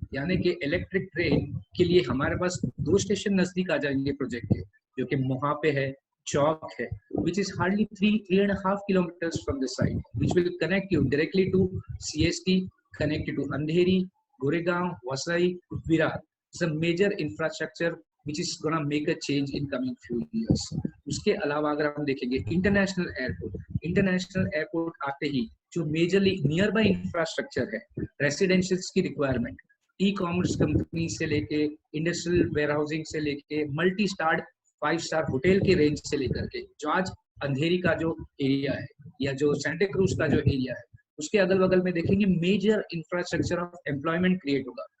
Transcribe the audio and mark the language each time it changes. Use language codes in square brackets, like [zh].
[hi] यानी कि electric train के लिए हमारे पास 2 स्टेशन नजदीक आ जाएंगे प्रोजेक्ट के, जो कि मोहा पे है, चौक है, [en] which is hardly 3.5 kilometers from the site, which will connect you directly to CST, connect you to Andheri, Goregaon, Vasai, Virar। It's a major infrastructure which is gonna make a change in coming few years। [hi] उसके अलावा अगर हम देखेंगे international airport आते ही जो majorly near by infrastructure है, रेसिडेंशियल्स की requirement, e commerce company से लेके इंडस्ट्रियल वेयरहाउसिंग से लेके मल्टी स्टार 5 स्टार होटल के रेंज से लेकर के जो आज अंधेरी का जो एरिया है या जो सेंटा क्रूज का जो एरिया है, उसके अगल बगल में देखेंगे major infrastructure of employment create होगा।